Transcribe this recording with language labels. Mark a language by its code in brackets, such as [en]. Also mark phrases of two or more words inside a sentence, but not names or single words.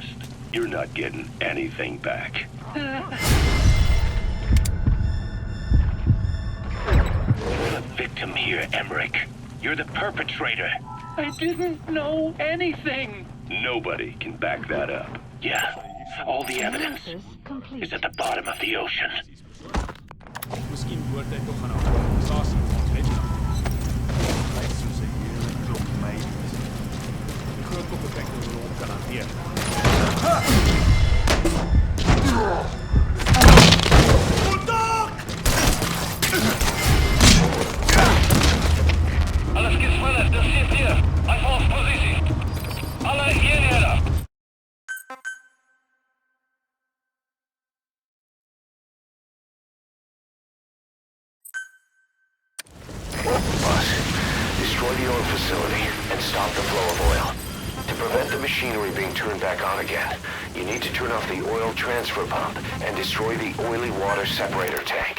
[en] You're not getting anything back. You're the victim here, Emmerich. You're the perpetrator. I didn't know anything. Nobody can back that up. Yeah, all the evidence is at the bottom of the ocean. [af] Miskien behoort hy tog aan 'n organisasie vir ons wet. Lyk soos 'n hele klomp meisies. Die groot kop kyk hoe hulle hom kan hanteer. [de] Alles gespannt, das steht hier. Einfach auf Position. Alle hierher. [en] Boss, destroy the oil facility and stop the flow of oil. To prevent the machinery being turned back on again, you need to turn off the oil transfer pump and destroy the oily water separator tank.